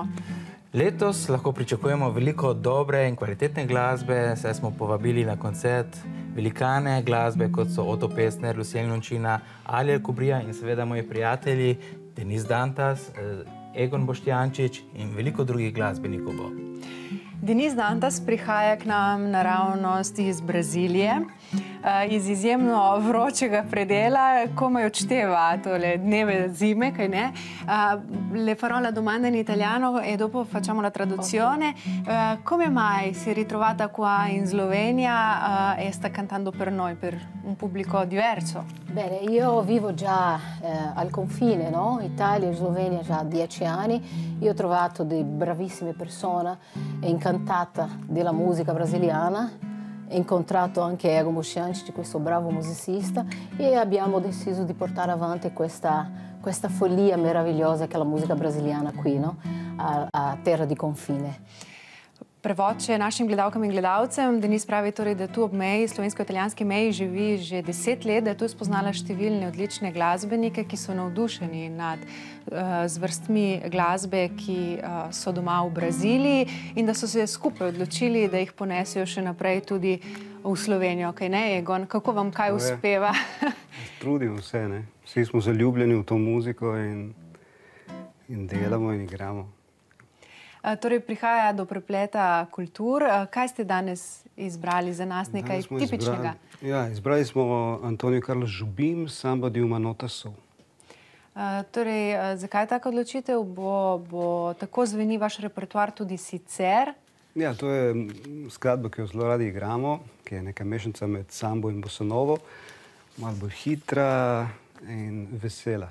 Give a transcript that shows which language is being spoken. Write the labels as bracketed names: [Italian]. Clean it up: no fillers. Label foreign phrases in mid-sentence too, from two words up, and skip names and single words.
[Slovenian] Letos lahko pričakujemo veliko dobre in kvalitetne glasbe, saj smo povabili na koncert velikane glasbe, kot so Oto Pestner, Luciel Nončina, Alja Kubrija in seveda moji prijatelji Denis Dantas, Egon Boštjančič in veliko drugih glasbenikov bo. Denis Dantas prihaja k nam naravnost iz Brazilije, iz izjemno vročega predela, komaj odšteva tole dneve zime, kaj ne? [Italian] Le parola domanda in italiano e dopo facciamo la traduzione. Come mai si è ritrovata qua in Slovenia e sta cantando per noi, per un pubblico diverso? Bene, io vivo già al confine, no? Italia e Slovenia già 10 anni. Io ho trovato delle bravissime persone, incantata della musica brasiliana. Ho incontrato anche Egon Boštjančič, questo bravo musicista, e abbiamo deciso di portare avanti questa follia meravigliosa che è la musica brasiliana qui, no? A terra di confine. [Slovenian] Prevod še našim gledalkam in gledalcem. Denis pravi torej, da tu ob meji, slovensko-italijanski meji, živi že 10 let, da je tu spoznala številne odlične glasbenike, ki so navdušeni nad zvrstmi glasbe, ki so doma v Braziliji in da so se skupaj odločili, da jih ponesejo še naprej tudi v Slovenijo. Kaj ne, Egon? Kako vam kaj uspeva? Trudimo se, ne. Vsi smo zaljubljeni v to muziko in delamo in igramo. Torej, prihaja do prepleta kultur. Kaj ste danes izbrali za nas, nekaj tipičnega? Ja, izbrali smo Antonijo Carlos Jobim, Samba de uma nota só. Torej, zakaj taka odločitev? Bo tako zveni vaš repertoar tudi sicer? Ja, to je skladba, ki jo zelo radi igramo, ki je neka mešanica med sambo in bossanovo, malo bolj hitra in vesela.